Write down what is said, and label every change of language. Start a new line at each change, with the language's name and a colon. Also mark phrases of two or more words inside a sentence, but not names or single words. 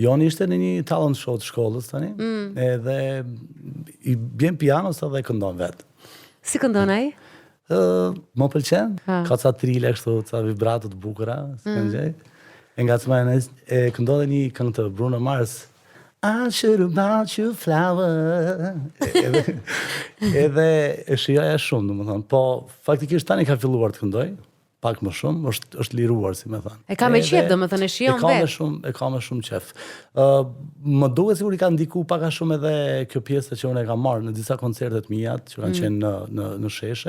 Albanian: Joni ishte në një
English: talent show
Albanian: të shkollës tani, edhe i bjen piano sa dhe këndon vet. Si këndon ai? Më pëlqen, ka ca trile kështu, ca vibrato të bukura, s'kan gjë. E ngacmojnë e këndon një këngë të Bruno Mars.
English: I should have bought you flower.
Albanian: Edhe e shijoja shumë, domethënë, po faktikisht tani ka filluar të këndoj, pak më shumë, është liruar, si më thënë. E ka me qef, domethënë e shijon vet. E ka me shumë qef. Më duket sikur i ka ndiku pak a shumë edhe kjo pjesë që unë e kam marrë në disa koncertet mia që kanë qenë në sheshe.